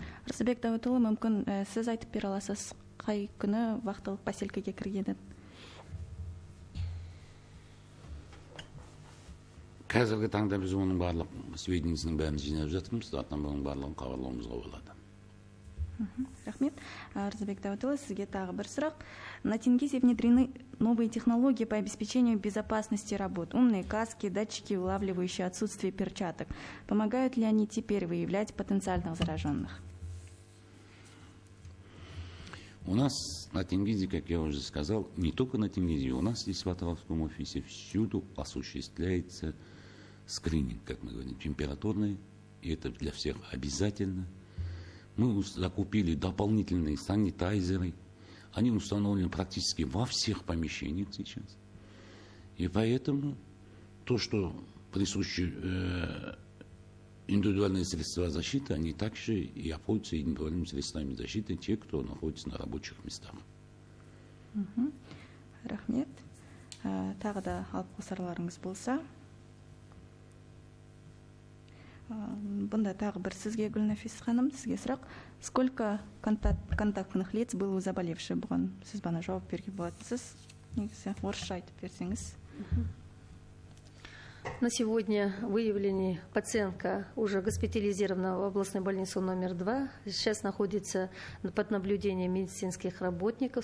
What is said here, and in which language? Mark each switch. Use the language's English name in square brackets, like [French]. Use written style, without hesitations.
[Kazakh] Рысбек Дәуітұлы, мүмкін сіз айтып бере аласыз, қай күні вақтылық поселкеге кіргенін? Қазіргі таңда біз оның барлық сведениясының бәрін жинап жатырмыз, затынан оның барлығын хабарлауымызға болады. Рахмет. Рысбек Дәуітұлы, сізге тағы бір сұрақ. [Russian] На Тенгизе внедрены новые технологии по обеспечению безопасности работ. Умные каски, датчики, улавливающие отсутствие перчаток. Помогают ли они теперь выявлять потенциальных зараженных? У нас на Тенгизе, как я уже сказал, не только на Тенгизе, у нас здесь в Атырауском офисе всюду осуществляется скрининг, как мы говорим, температурный, и это для всех обязательно. Мы закупили дополнительные санитайзеры, они установлены практически во всех помещениях сейчас. И поэтому то, что присуще индивидуальные средства защиты, они также и обходятся индивидуальными средствами защиты, те, кто находится на рабочих местах. [Kazakh] Рахмет. Тағы да алып қосарларыңыз болса. Бұнда тағы бір сізге, Гүлнафис ханым, сізге сұрақ. [Russian] Сколько контактных лиц было у заболевших? [Kazakh] Бұған сіз бана жауап берген болатынсыз. Негізі орысша айтып берсеңіз. [Russian] На сегодня выявлена пациентка, уже госпитализирована в областной больнице номер 2. Сейчас находится под наблюдением медицинских работников.